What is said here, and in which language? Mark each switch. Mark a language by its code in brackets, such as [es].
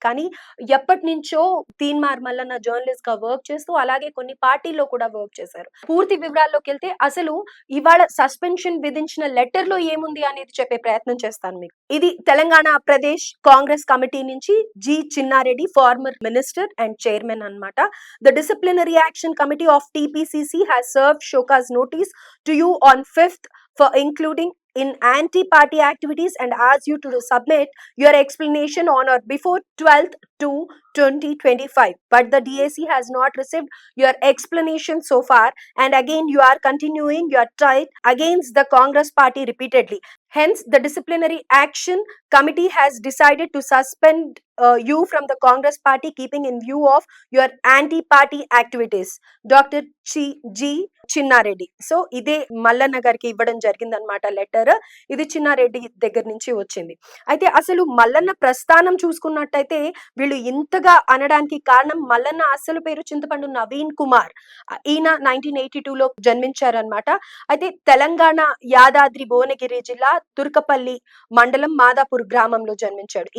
[te] కానీ ఎప్పటి నుంచో తీన్మార్ మల్లన్న జర్నలిస్ట్ గా వర్క్ చేస్తూ, అలాగే కొన్ని పార్టీల్లో కూడా వర్క్ చేశారు. పూర్తి వివరాల్లోకి వెళ్తే, అసలు ఇవాళ సస్పెన్షన్ విధించిన లెటర్ లో ఏముంది అనేది చెప్పే ప్రయత్నం చేస్తాను మీకు. ఇది తెలంగాణ ప్రదేశ్ కాంగ్రెస్ కమిటీ నుంచి G Chinna Reddy, [en] farmer minister and chairman [te] అన్నమాట. [en] The disciplinary action committee of TPCC has served showcase notice to you on 5th for including in anti-party activities and asked you to submit your explanation on or before 12th to 2025. But the DAC has not received your explanation so far, and again you are continuing your fight against the Congress party repeatedly. Hence, the disciplinary action committee has decided to suspend you from the Congress party, keeping in view of your anti-party activities. [te] Dr. G. Chinna Reddy. So ఇదే మల్లన్న గారికి ఇవ్వడం జరిగిందనమాట letter. ఇది చిన్నారెడ్డి దగ్గర నుంచి వచ్చింది. అయితే అసలు మల్లన్న ప్రస్థానం చూసుకున్నట్టయితే, వీళ్ళు ఇంతగా అనడానికి కారణం, మల్లన్న అసలు పేరు చింతపండు నవీన్ కుమార్. ఈయన 1982లో జన్మించారనమాట. అయితే తెలంగాణ యాదాద్రి భువనగిరి జిల్లా తుర్కపల్లి మండలం మాదాపూర్ గ్రామంలో జన్మించాడు.